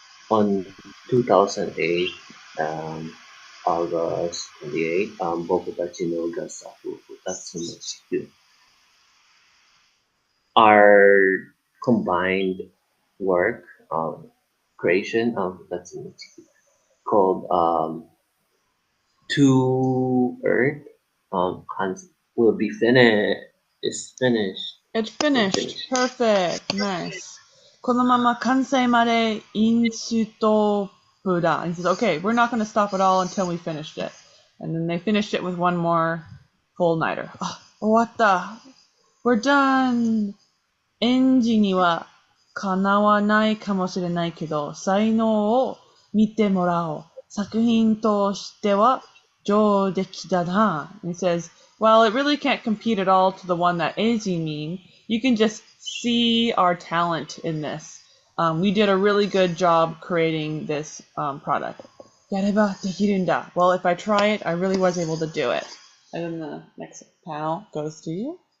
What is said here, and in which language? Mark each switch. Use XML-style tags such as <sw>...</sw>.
<en>on 2008, August 28,</en> <ja>僕たちの合作2つの地球</ja> <en>are combined work, creation of</en> <ja>2つの地球</ja> <en>called To Earth, will be finished. It's finished. It's finished. Perfect. Nice.</en> <ja>このまま完成までインストップだ.</ja> <en>And he says, okay, we're not going to stop at all until we finished it. And then they finished it with one more full nighter.</en> <ja>終わった.</ja> <en>We're done.</en> <ja>演技にはかなわないかもしれないけど、才能を見てもらおう。作品としては上出来だな.</ja> <en>And he says, well, it really can't compete at all to the one that Eiji mean. You can just see our talent in this. We did a really good job creating this product.</en> <ja>やればできるんだ.</ja> <en>Well, if I try it, I really was able to do it. And then the next panel goes to you.</en>